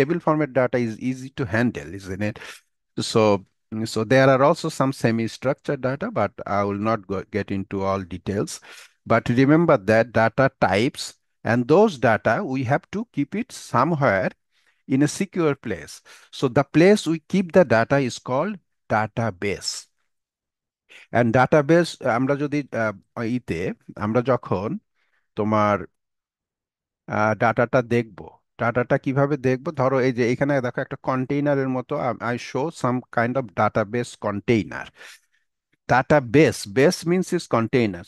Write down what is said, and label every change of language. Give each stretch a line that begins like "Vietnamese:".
English: Table format data is easy to handle, isn't it? So, so there are also some semi-structured data, but I will not get into all details. But remember that data types, and those data, we have to keep it somewhere in a secure place. So the place we keep the data is called database. And database,
Bangla: আমরা যদি ইতে আমরা যখন তোমার ডাটাটা দেখবো, ডাটাটা কিভাবে দেখবো, ধরো এই যে এখানে দেখো একটা কন্টেইনারের মতো,
English: I show some kind of database container. Database, base means is container.